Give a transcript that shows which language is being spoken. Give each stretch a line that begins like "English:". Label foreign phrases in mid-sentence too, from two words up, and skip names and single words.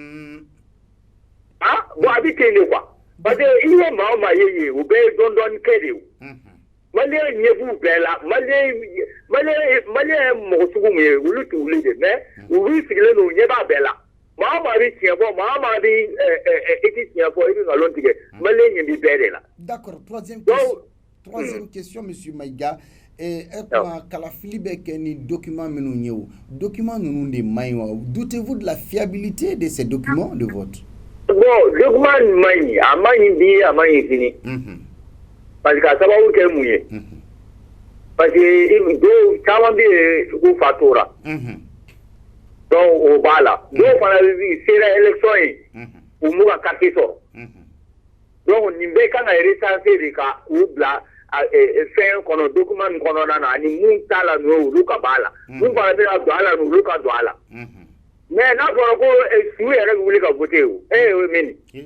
Bambara: bon a bɛ ten de quoi
French: parce que
Bambara: i ye maa o maa ye yen u bɛɛ ye dɔɔnin-dɔɔnin kɛ de o maliyɛn ɲɛ b'u bɛɛ la maliyɛn ye mɔgɔ sugu min ye olu t'u wuli de mais olu sigilen don u ɲɛ b'a bɛɛ la maa o maa bɛ tiɲɛ fɔ maa o maa bɛ i tɛ tiɲɛ fɔ i bɛ nkalon tigɛ maliyɛn ɲɛ b'i bɛɛ de la.
French: D'accord, troisième question monsieur Maïga.
Bambara: kalafili bɛ kɛ ni document minnu ye o document ninnu de man ɲi wa
French: doutez-vous de la fiabilité de ces documents de vote?
Bambara: Bon document man ɲi a man ɲi bi a man ɲi sini
French: parce que
Bambara: a sababu kɛ mun ye
French: parce que
Bambara: dɔw caman bɛ yen u fatura donc o b'a la dɔw fana sera élection ye u m'u ka carte sɔrɔ donc nin bɛɛ kan ka recenser de ka u bila fɛn kɔnɔ document nin kɔnɔna na ani mun t'a la n'o olu ka b'a la mun fana bɛ ka don a la n'olu ka don a la mais n'a fɔra ko su yɛrɛ bɛ wuli ka voter o o ye min ye